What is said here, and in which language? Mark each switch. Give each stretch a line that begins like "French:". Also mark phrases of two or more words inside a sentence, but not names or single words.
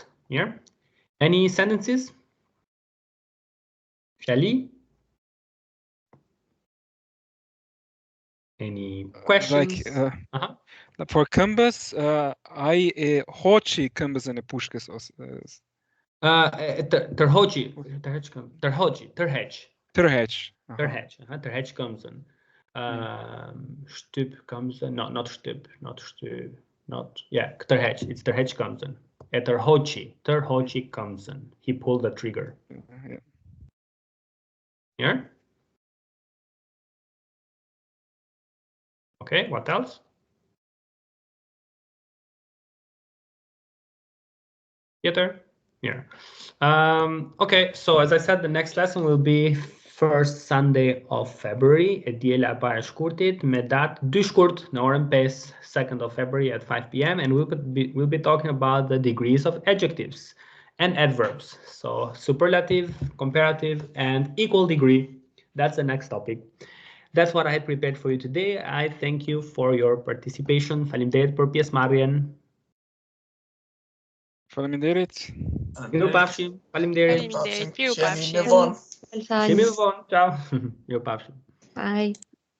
English: Yeah? Any sentences? Shelley? Any questions? Like, for
Albanian: këmbës, ai e hoqi këmbëzën e pushkës ose tërheq këmbëzën. Shtyp këmbëzën,
English: no, not shtyp. not, yeah,
Albanian: tërheq. It's tërheq këmbën. E tërhoqi këmbën.
English: He pulled the trigger. Yeah. Yeah? Okay, what else? Theater? Yeah. Okay, so as I said, the next lesson will be first Sunday of February.
Albanian: E diela e para e shkurtit me datë 2 shkurt në orën 5,
English: 2nd of February at 5 p.m. and we'll be talking about the degrees of adjectives and adverbs. So superlative, comparative, and equal degree. That's the next topic. That's what I had prepared for you today. I thank you for your participation.
Albanian: Faleminderit për pjesëmarrjen. Faleminderit. Miru pafshim. Faleminderit. Faleminderit, miru Jemi pafshim. në vonë. Shihemi më vonë. Ciao. Miru pafshim.
English: Bye.